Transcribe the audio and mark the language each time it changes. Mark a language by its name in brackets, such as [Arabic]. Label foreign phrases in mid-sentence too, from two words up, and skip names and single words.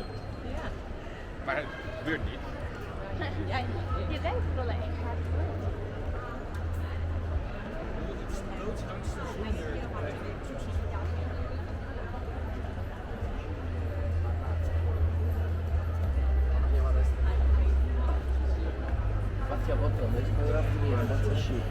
[Dutch] Ja. Maar het gebeurt niet. Ja, je denkt wel echt hard. [Italian] Infatti a volte non riesco a finire, basta uscire.